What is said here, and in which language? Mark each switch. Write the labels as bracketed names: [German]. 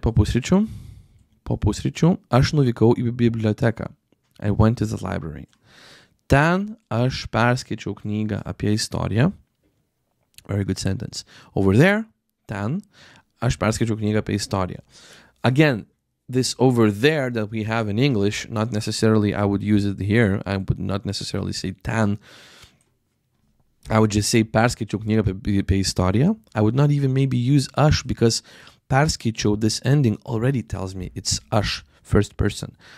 [Lithuanian] Po pusryčių, aš nuvykau į biblioteką. [English] I went to the library. [Lithuanian] Ten aš perskaičiau knygą apie istoriją. [English] Very good sentence. Over there, [Lithuanian] ten, aš perskaičiau knygą apie istoriją. [English] Again, this over there that we have in English, not necessarily I would use it here. I would not necessarily say ten. I would just say [Lithuanian] perskaičiau knygą apie istoriją. [English] I would not even maybe use aš because perskaičiau, this ending already tells me it's aš, first person.